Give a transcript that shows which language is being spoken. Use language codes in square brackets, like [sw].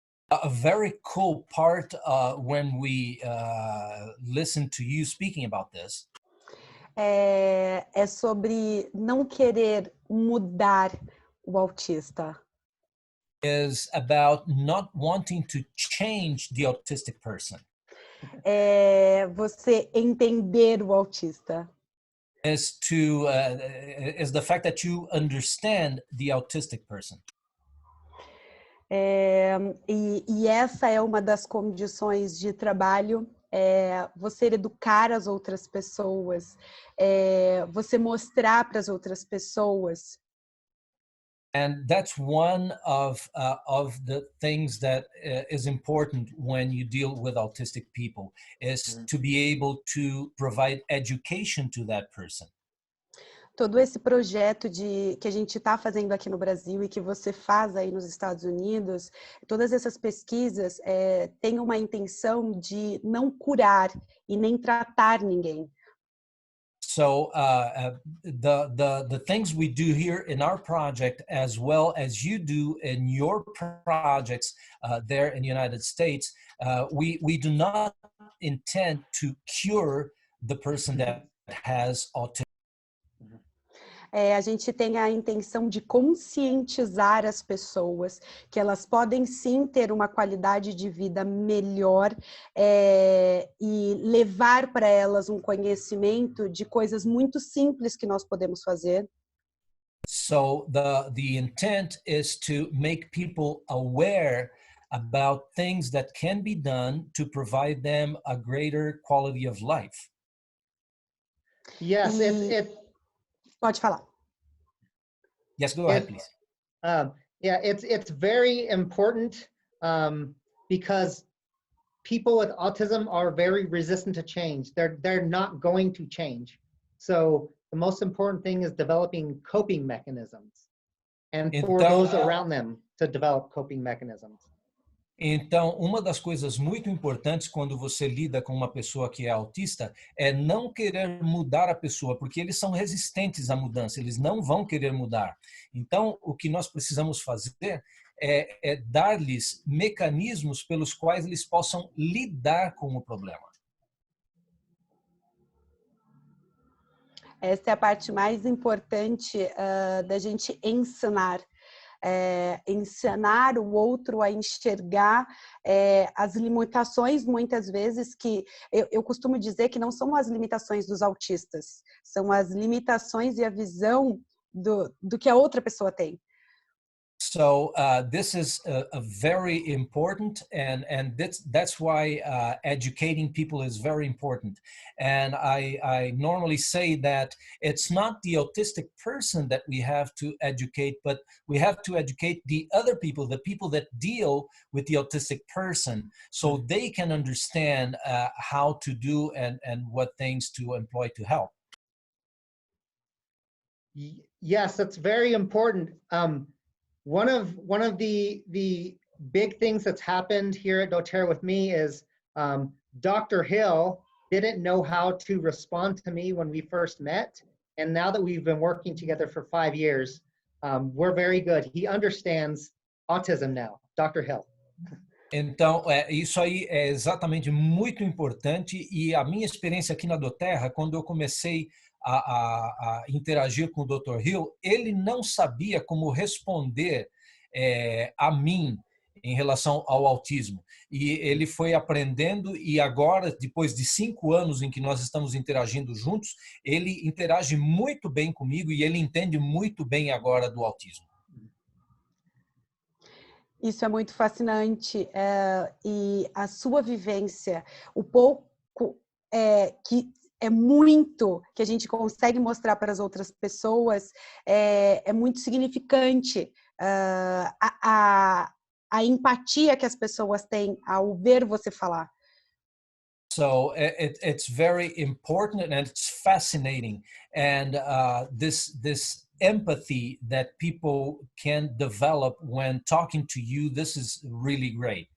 [en] A very cool part when we listen to you speaking about this [pt] é sobre não querer mudar o autista. [en] is about not wanting to change the autistic person. [pt] É você entender o autista. [en] Is the fact that you understand the autistic person. [pt] E essa é uma das condições de trabalho, você educar as outras pessoas, você mostrar para as outras pessoas. [en] And that's one of the things that is important when you deal with autistic people, is to be able to provide education to that person. [pt] Todo esse projeto que a gente está fazendo aqui no Brasil e que você faz aí nos Estados Unidos, todas essas pesquisas têm uma intenção de não curar e nem tratar ninguém. [en] So the things we do here in our project, as well as you do in your projects there in the United States, we do not intend to cure the person that has autism. [pt] A gente tem a intenção de conscientizar as pessoas que elas podem sim ter uma qualidade de vida melhor e levar para elas um conhecimento de coisas muito simples que nós podemos fazer. [en] So the intent is to make people aware about things that can be done to provide them a greater quality of life. Yes, [pt] Pode falar. [en] Yes, go ahead, please. Yeah, it's very important because people with autism are very resistant to change. They're not going to change. So the most important thing is developing coping mechanisms, and for those around them to develop coping mechanisms. [pt] Então, uma das coisas muito importantes quando você lida com uma pessoa que é autista é não querer mudar a pessoa, porque eles são resistentes à mudança, eles não vão querer mudar. Então, o que nós precisamos fazer é dar-lhes mecanismos pelos quais eles possam lidar com o problema. Essa é a parte mais importante da gente ensinar. Ensinar o outro a enxergar as limitações, muitas vezes, que eu costumo dizer que não são as limitações dos autistas, são as limitações e a visão do que a outra pessoa tem. [en] So this is a very important, and that's why educating people is very important. And I normally say that it's not the autistic person that we have to educate, but we have to educate the other people, the people that deal with the autistic person, so they can understand how to do and what things to employ to help. Yes, that's very important. One of the big things that's happened here at doTERRA with me is Dr. Hill didn't know how to respond to me when we first met. And now that we've been working together for 5 years, we're very good. He understands autism now, Dr. Hill. [pt] Então, isso aí é exatamente muito importante e a minha experiência aqui na Doterra, quando eu comecei a interagir com o Dr. Hill, ele não sabia como responder a mim em relação ao autismo. E ele foi aprendendo e agora, depois de 5 anos em que nós estamos interagindo juntos, ele interage muito bem comigo e ele entende muito bem agora do autismo. Isso é muito fascinante, e a sua vivência, o pouco que é muito que a gente consegue mostrar para as outras pessoas, é muito significante. A empatia que as pessoas têm ao ver você falar. [en] So it's very important and it's fascinating, and this empathy that people can develop when talking to you, this is really great.